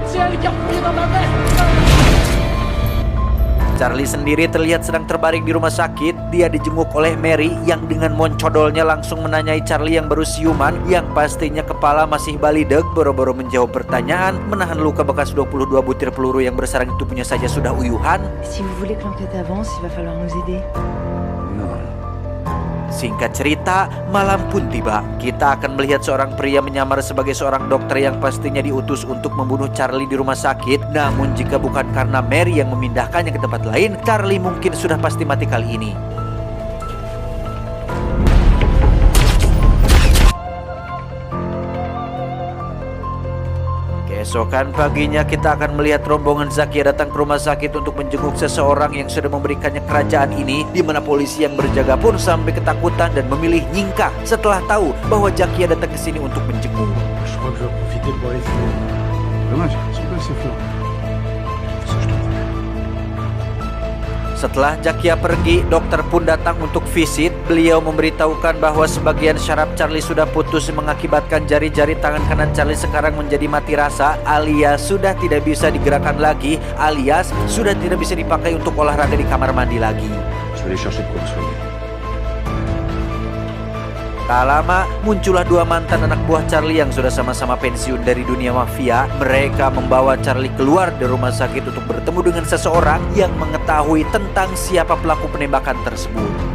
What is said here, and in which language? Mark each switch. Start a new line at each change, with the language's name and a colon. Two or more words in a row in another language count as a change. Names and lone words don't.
Indonesian: Charlie sendiri terlihat sedang terbaring di rumah sakit. Dia dijenguk oleh Mary yang dengan moncodolnya langsung menanyai Charlie yang baru siuman, yang pastinya kepala masih balideg, boro-boro menjawab pertanyaan, menahan luka bekas 22 butir peluru yang bersarang di tubuhnya saja sudah uyuhan.
French: Si vous voulez que l'enquête avance, il va falloir nous aider.
Indonesian: Singkat cerita, malam pun tiba. Kita akan melihat seorang pria menyamar sebagai seorang dokter yang pastinya diutus untuk membunuh Charlie di rumah sakit. Namun jika bukan karena Mary yang memindahkannya ke tempat lain, Charlie mungkin sudah pasti mati kali ini. Keesokan paginya kita akan melihat rombongan Zakia datang ke rumah sakit untuk menjenguk seseorang yang sudah memberikannya kerajaan ini, di mana polisi yang berjaga pun sampai ketakutan dan memilih nyingkah setelah tahu bahwa Zakia datang ke sini untuk menjenguk.
French: Je crois que je vais profiter pour aller fumer. Dommage, c'est pas assez fort. Ça, je te promets.
Indonesian: Setelah Zakia pergi, dokter pun datang untuk visit. Beliau memberitahukan bahwa sebagian syaraf Charlie sudah putus mengakibatkan jari-jari tangan kanan Charlie sekarang menjadi mati rasa, alias sudah tidak bisa digerakkan lagi, alias sudah tidak bisa dipakai untuk olahraga di kamar mandi lagi.
French: Je vais aller chercher de quoi vous soigner.
Indonesian: Tak lama muncullah 2 mantan anak buah Charlie yang sudah sama-sama pensiun dari dunia mafia. Mereka membawa Charlie keluar dari rumah sakit untuk bertemu dengan seseorang yang mengetahui tentang siapa pelaku penembakan tersebut.